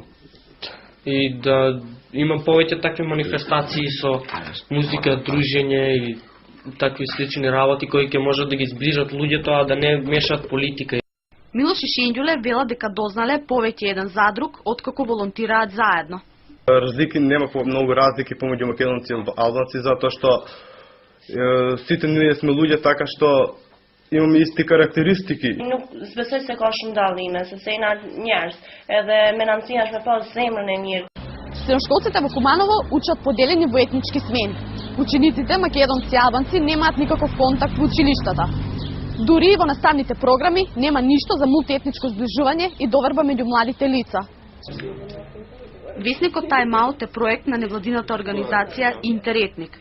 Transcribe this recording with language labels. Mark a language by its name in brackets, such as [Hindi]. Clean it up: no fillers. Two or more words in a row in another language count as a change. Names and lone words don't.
[Macedonian] И да има повеќе такви манифестации со музика, дружење и такви слични работи кои ќе можат да ги зближат луѓето, а да не мешаат политика. Милош и Шенѓоле велат дека дознале повеќе еден за друг откако волонтираат заедно. Разлики нема многу разлики помеѓу македонци и албанци затоа што сите ние сме луѓе така што имаме исти карактеристики. [Albanian] Nuk besoj se ka shumë dallime, sepse jena njerëz, edhe menancia është me pas zemrën e mirë. [Macedonian] Средношколците во Куманово учат поделени во етнички смени. Учениците, македонци и албанци, немаат никаков контакт во училиштата. Дури и во наставните програми нема ништо за мултиетничко зближување и доверба меѓу младите лица. Весникот Time Out е проект на невладината организација Интеретник.